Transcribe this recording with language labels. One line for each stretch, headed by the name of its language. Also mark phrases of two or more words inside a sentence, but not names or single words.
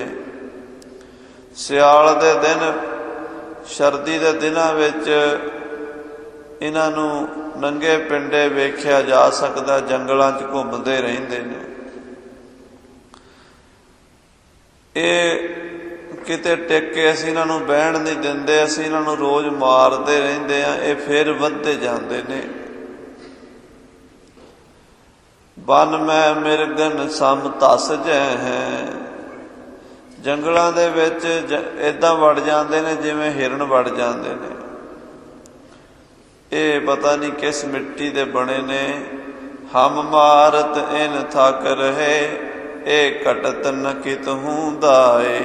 Punjabi: ਸਿਆਲ ਦੇ ਦਿਨ, ਸਰਦੀ ਕੇ ਦਿਨੋਂ ਵਿਚ ਇਨ੍ਹਾਂ ਨੂੰ ਨੰਗੇ ਪਿੰਡੇ ਵੇਖਿਆ ਜਾ ਸਕਦਾ, ਜੰਗਲਾਂ ਚ ਘੁੰਮਦੇ ਰਹਿੰਦੇ ਨੇ। ਯੇ ਕਿਤੇ ਟਿਕ ਅਸੀਂ ਇਨ੍ਹਾਂ ਨੂੰ ਬਹਿਣ ਨਹੀਂ ਦਿੰਦੇ, ਅਸੀਂ ਇਨ੍ਹਾਂ ਨੂੰ ਰੋਜ਼ ਮਾਰਦੇ ਰਹਿੰਦੇ ਆ, ਯੇ ਫਿਰ ਵਧਦੇ ਜਾਂਦੇ ਨੇ।
Braj: ਬਨ ਮੈਂ ਮਿਰਗਨ ਸਮ ਧਸ ਜੈ ਹੈ।
Punjabi: ਜੰਗਲਾਂ ਦੇ ਵਿੱਚ ਇੱਦਾਂ ਵੜ ਜਾਂਦੇ ਨੇ ਜਿਵੇਂ ਹਿਰਨ ਵੜ ਜਾਂਦੇ ਨੇ। ਇਹ ਪਤਾ ਨਹੀਂ ਕਿਸ ਮਿੱਟੀ ਦੇ ਬਣੇ ਨੇ।
Braj: ਹਮ ਮਾਰਤ ਇਨ ਥਕ ਰਹੇ, ਇਹ ਘਟਤ ਨ ਕਿਤਹੂ ਦਾਏ।